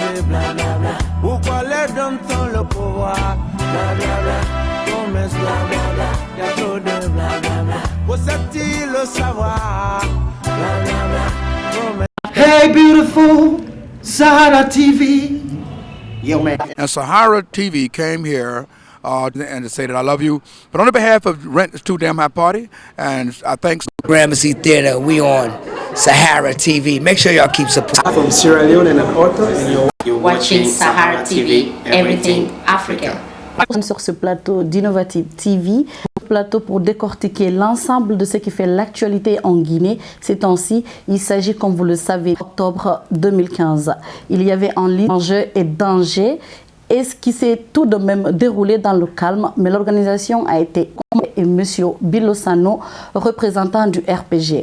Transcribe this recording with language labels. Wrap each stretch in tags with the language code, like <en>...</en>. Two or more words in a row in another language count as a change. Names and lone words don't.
<fr>Pourquoi les hommes ont le pouvoir? Bla bla bla, promesse bla bla bla. Possède-t-il le savoir? Bla bla bla. Promesse.</fr> <en>Hey, beautiful Sahara TV. Yo, man. And Sahara TV came here and to say that I love you. But on the behalf of Rent is Too Damn High Party, and I thank Gramercy Theater, we on Sahara TV. Make sure y'all keep supporting. From Sierra Leone and an author, and you're watching Sahara TV, everything Africa.</en> <fr>Sur ce plateau d'Innovative TV, plateau pour décortiquer l'ensemble de ce qui fait l'actualité en Guinée ces temps-ci. Il s'agit, comme vous le savez, d'octobre 2015. Il y avait en ligne enjeux et dangers, et ce qui s'est tout de même déroulé dans le calme, mais l'organisation a été et monsieur Bilosano, représentant du RPG.</fr>